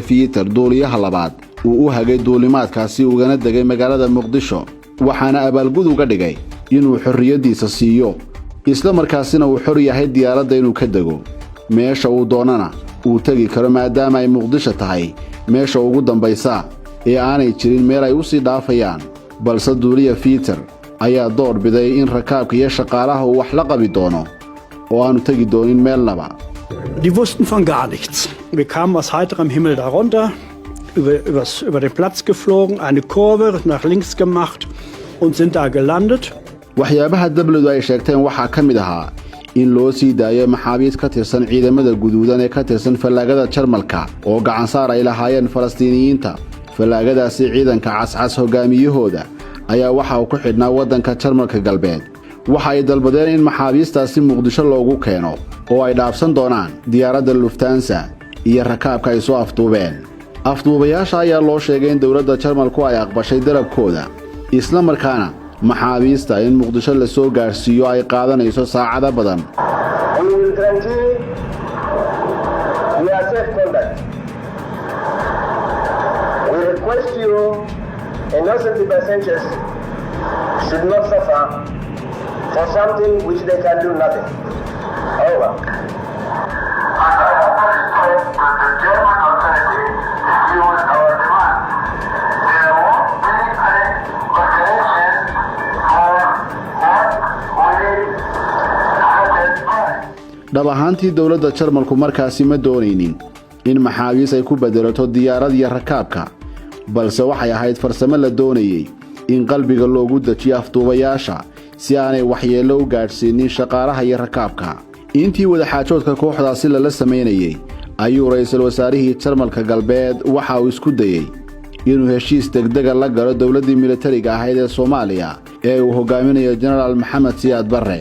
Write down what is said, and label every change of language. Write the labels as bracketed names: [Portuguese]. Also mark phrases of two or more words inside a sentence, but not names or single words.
[Somali] Peter duuliyaha labaad uu u hagay duulimaadkaasi ugana degay magaalada Muqdisho waxaana abaalgud uga dhigay inuu xorriyadiisa siiyo isla markaasina uu xor yahay diyaaradda inuu ka dego meesha uu doonana uu tagi karo maadaama ay Muqdisho tahay meesha ugu dambaysa ee aanay jirin meel ay u sii dhaafayaan balse duuliye Peter ayaa door biday in rakaabka iyo shaqaalaha uu wax la qabi doono oo aanu tagi doonin meelnaba [German] Die wussten von gar nichts. Wir kamen aus heiterem Himmel darunter, über den Platz geflogen, eine Kurve nach links gemacht und sind da gelandet. [Somali] waxyaabaha dabladu ay sheegteen waxaa ka mid ahaa in loo sii daayo maxaabiis ka tirsan ciidamada guduudan ee ka tirsan fallaagada Jarmalka oo gacan saar ay lahaayeen Falastiiniyiinta. fallaagadaasi ciidanka cascas hogaamiyahooda ayaa waxa uu ku xidhnaa waddanka Jarmalka galbeed. waxa ay dalbadeen in maxaabiistaasi Muqdisho loogu keeno oo ay dhaafsan doonaan diyaaradda Lufthansa iyo rakaabka ay soo afduubeen. afduubayaasha ayaa loo sheegay in dowladda Jarmalku ay aqbashay dalabkooda, isla markaana maxaabiista in Muqdisho la soo gaarsiiyo ay qaadanayso saacado badan. [English] Innocent passengers should not suffer for something which they can do nothing. Over. The German authorities refuse our demand. There won't be any consideration for what we satisfy. [Somali] dhab ahaantii dowladda Jarmalku markaasi ma doonaynin in maxaabiis ay ku bedelato diyaarad iyo rakaabka, balse waxay ahayd farsamo la doonayay in qalbiga loogu dajiyo afduubayaasha si aanay waxyeello u gaadhsiinin shaqaalaha iyo rakaabka. intii wadaxaajoodka kooxdaasi lala sameynayay ayuu ra'iisul wasaarihii Jarmalka galbeed waxa uu isku dayay inuu heshiis degdeg la galo dowladdii militariga ahayd ee Soomaaliya ee uu hogaaminayo General Maxamed Siyaad Barre.